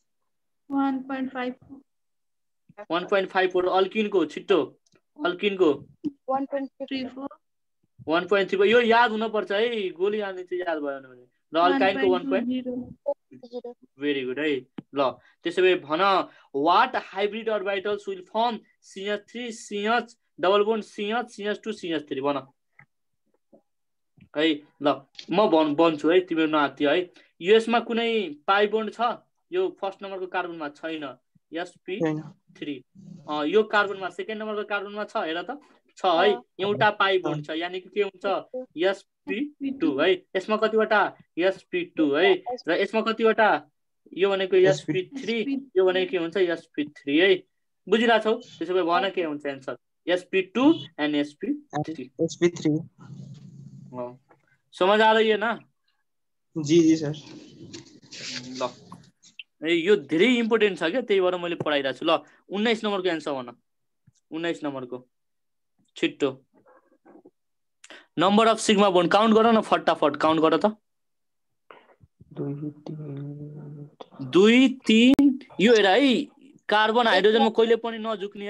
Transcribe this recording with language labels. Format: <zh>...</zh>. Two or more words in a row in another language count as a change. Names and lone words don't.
<ne>1.5 अल्किन को छिटो अल्किन को 1.34 यो याद हुन पर्छ है गोली हाल्ने चाहिँ याद भएन भने र अल्काइन को 1.0</ne> <en>very good</en> <ne>है ल त्यसैले भन</ne> <en>what hybrid orbitals will form CH3 CH double bond CH CH2 CH3</en> <ne>भन है ल म भन्छु है तिम्रो नआत्यो है यसमा कुनै</ne> <en>pi bond</en> <ne>छ यो फर्स्ट नम्बरको कार्बनमा छैन sp3 यो कार्बनमा सेकेन्ड नम्बरको कार्बनमा छ हेर त छ है एउटा</ne> <en>pi bond</en> <ne>छ</ne> <hi>यानी कि</hi> <ne>के हुन्छ sp2 है यसमा कतिवटा sp2 है र यसमा कतिवटा यो भनेको sp3 यो भनेको के हुन्छ sp3 है बुझिराछौ त्यसैले भन के हुन्छ एन्सर</ne> <en>sp2 and sp3</en> <hi>समझ आ रही है ना</hi> <ne>जी सर ल यो धेरै इम्पोर्टेन्ट छ के त्यही भएर मैले पढाइरा छु ल 19 नम्बरको एन्सर भन 19 नम्बरको छिट्टो</ne> <en>number of sigma bond</en> <ne>काउन्ट गर न फटाफट काउन्ट गर त 2 3 यो हेर है कार्बन हाइड्रोजनमा कहिले पनि नझुक्ने</ne>